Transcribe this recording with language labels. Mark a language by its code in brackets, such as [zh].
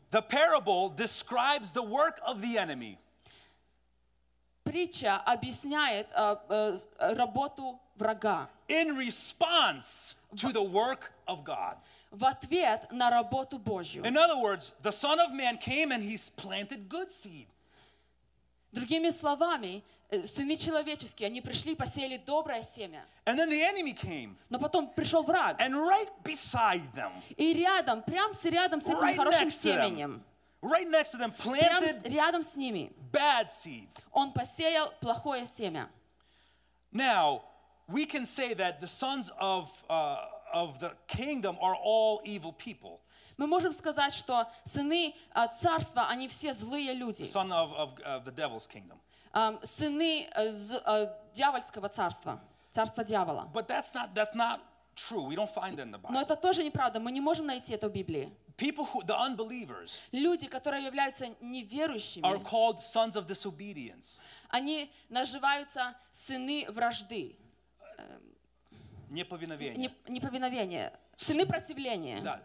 [en] The parable describes the work of the enemy. [ru] Притча объясняет работу врага. [en] In response to the work of God. [ru] В ответ на работу Божью. [en] In other words, the Son of Man came and he's planted good seed. [ru] Другими словами, сыны человеческие, они пришли, посеяли доброе семя. [en] And then the enemy came. [ru] Но потом пришел враг. [en] And right beside them. [ru] И рядом, прямо рядом с этим хорошим семенем. [en] Right next to them planted [ru] рядом с ними, [en] bad seed. [ru] Он посеял плохое семя. [en] Now, we can say that the sons of the kingdom are all evil people. [ru] Мы можем сказать, что сыны царства, они все злые люди. [en] Son of the devil's kingdom. [ru] Сыны дьявольского царства, царства дьявола. [en] But that's not true. We don't find that in the Bible. [ru] Но это тоже неправда. Мы не можем найти это в Библии. [en] People who the unbelievers, [ru] люди, которые являются неверующими, [en] are called sons of disobedience. [ru] Они называются сыны вражды. Неповиновение. Сыны противления.